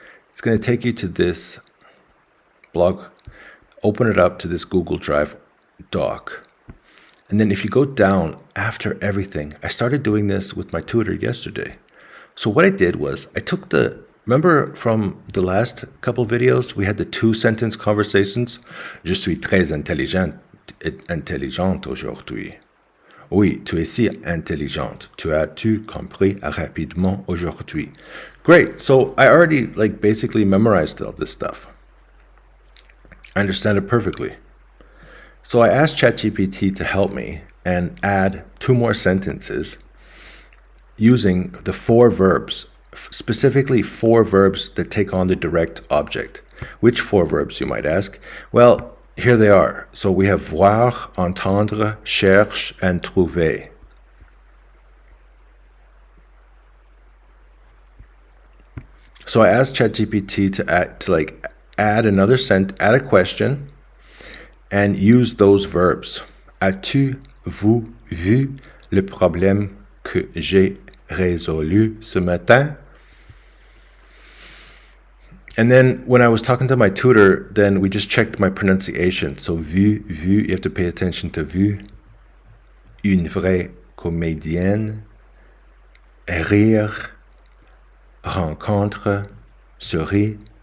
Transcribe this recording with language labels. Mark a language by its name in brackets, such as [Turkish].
[English] It's going to take you to this blog. Open it up to this Google Drive doc. And then if you go down after everything, I started doing this with my tutor yesterday. So what I did was I took remember from the last couple videos, we had the 2-sentence conversations. [French] Je suis très intelligente aujourd'hui. Oui, tu es si intelligente. Tu compris rapidement aujourd'hui. [English] Great. So I already basically memorized all this stuff. I understand it perfectly. So I asked ChatGPT to help me and add 2 more sentences using the 4 verbs, specifically 4 verbs that take on the direct object. Which 4 verbs, you might ask? Well, here they are. So we have voir, entendre, cherche, and trouver. So I asked ChatGPT to add another add a question, and use those verbs. [French] As-tu, vous, vu le problème que j'ai résolu ce matin? [English] And then when I was talking to my tutor, then we just checked my pronunciation. So vu, you have to pay attention to vu. [French] Une vraie comédienne. Rire. Rencontre. Souris.